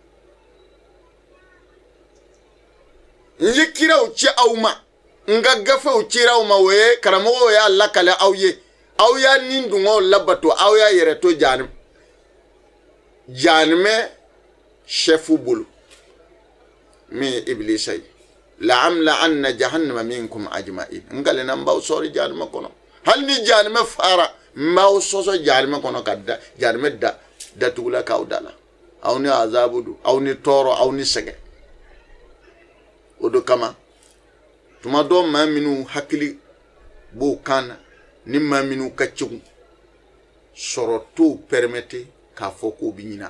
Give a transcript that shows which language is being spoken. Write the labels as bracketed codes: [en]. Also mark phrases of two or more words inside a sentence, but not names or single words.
[bm] n ye kiraw ci aw ma n ka gafew cira aw ma o ye karamɔgɔw y'a lakale aw ye aw y'a ni dungɔw labato aw y'a yɛrɛ to jahanama chɛfu bolo min ye ibilisa ye [ar] لأملأن جهنم منكم أجمعين [bm] n galena n b'aw sɔri jahanama kɔnɔ hali ni jahanama fara n b'aw sɔsɔ jahanama kɔnɔ ka da jahanama datugula k'aw da la aw ni azabu do aw ni tɔɔrɔ aw ni sɛgɛn o do kama tuma dɔ maa minnu hakili b'o kan na ni maa minnu ka cɛgu sɔrɔ t'o permettre k'a fɔ k'o bɛ ɲinɛ